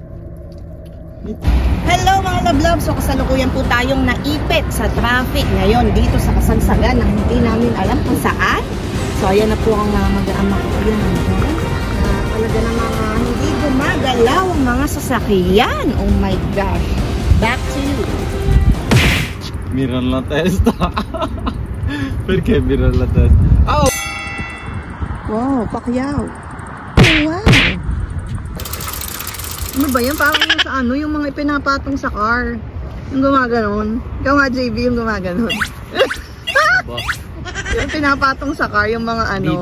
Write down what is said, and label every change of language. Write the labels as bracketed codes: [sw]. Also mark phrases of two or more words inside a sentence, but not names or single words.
[tl] Hello mga love-love! So kasalukuyan po tayong naipit sa traffic ngayon dito sa kasagsagan na hindi namin alam kung saan. So ayan na po ang mag-aama ko. Ayan, talaga na mga hindi gumagalaw ang mga sasakyan. [en] Oh my gosh! Back to you! [it] Miran la testa. Perché miran la testa? Oh! [en] Wow, Pacquiao! Oh, wow! [tl] Ano ba yan? Parang yung sa ano, yung mga ipinapatong sa car. Yung gumaganon. Ikaw nga, JB, yung gumaganon. Yung pinapatong sa car, yung mga ano.